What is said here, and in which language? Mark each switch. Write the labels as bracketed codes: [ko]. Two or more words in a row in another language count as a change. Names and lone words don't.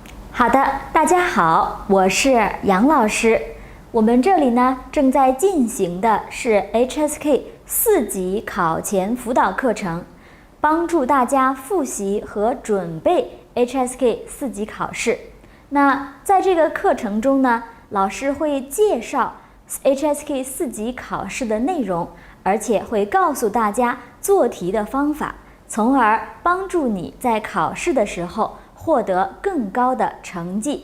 [zh] 好的，大家好，我是杨老師。我們這裡呢正在進行的是 HSK 4 級考前輔導課程，幫助大家複習和準備 HSK 4級考試。那在這個課程中呢，老師會介紹 HSK 4級考試的內容，而且會告訴大家做題的方法，從而幫助你在考試的時候獲得更高的成績。